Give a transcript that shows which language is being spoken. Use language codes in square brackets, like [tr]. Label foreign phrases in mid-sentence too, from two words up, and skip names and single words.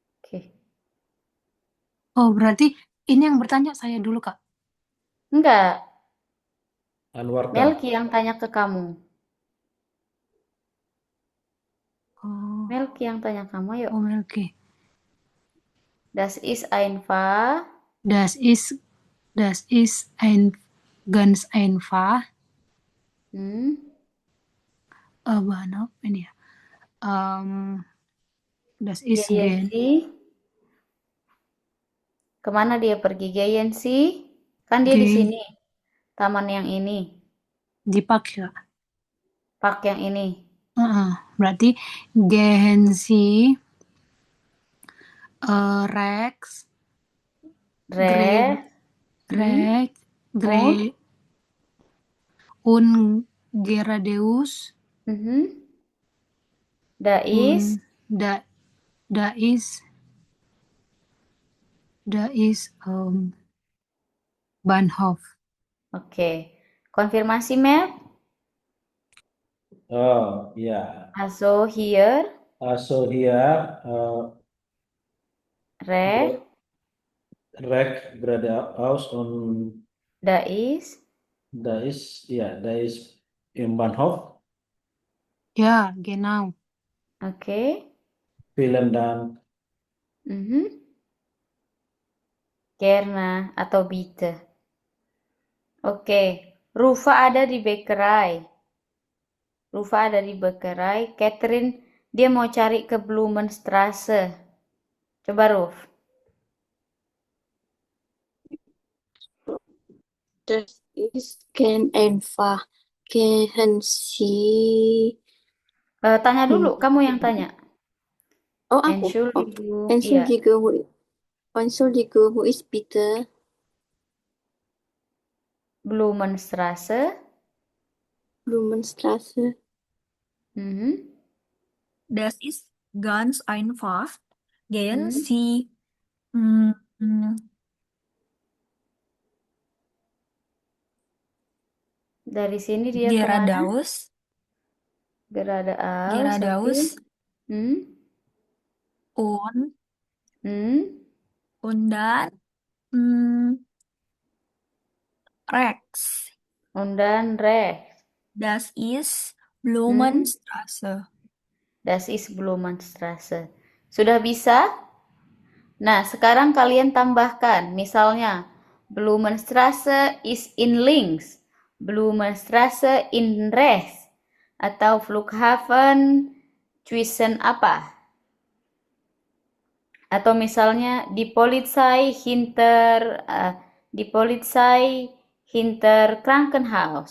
[id] Oke. Oh, berarti ini yang bertanya saya dulu, Kak. Enggak, Anwar kan? Melki yang tanya ke kamu. Oh, Melki yang tanya kamu, yuk. oke. [de] Das ist einfach. Das ist ein ganz einfach. [id] Bahan apa ini ya? [de] Das ist Gehen Sie. [id] Kemana dia pergi? [de] Gehen Sie? [id] Kan dia di [de] gehen [id] sini. Taman yang ini. di park ya. Park yang ini. [de] Berarti gehen Sie Rex Re. Rex Gre und Geradeus Da ist. und da ist Bahnhof. [id] Oke. Konfirmasi, Mel? Oh, ya. [de] Also hier. Also hier Re. Rek geradeaus und Da ist. da ist im Bahnhof. Ja, genau. [id] Oke. [de] Vielen Dank. [id] Gerne atau bitte. Oke. Rufa ada di Bäckerei. Catherine, dia mau cari ke Blumenstraße. Coba, Ruf. [de] Das ist ganz einfach. Gehen Sie. [id] Tanya dulu, kamu yang tanya. Oh, aku. [de] Entschuldigung. Iya. Entschuldigung. Entschuldigung, wo ist bitte? Blumenstraße. Blumenstraße. Das ist ganz einfach. Gehen Mhm. Sie mm, mm, [id] Dari sini dia kemana? [de] Geradeaus, Geradeaus. Oke. und Hmm. dann Rex. Und dann rechts. Das ist Blumenstraße. Das ist Blumenstraße. [id] Sudah bisa? Nah, sekarang kalian tambahkan. Misalnya, [de] Blumenstraße ist in links. Blumenstraße in rechts. [id] Atau [de] Flughafen zwischen [id] apa? Atau misalnya di [de] Polizei hinter Krankenhaus.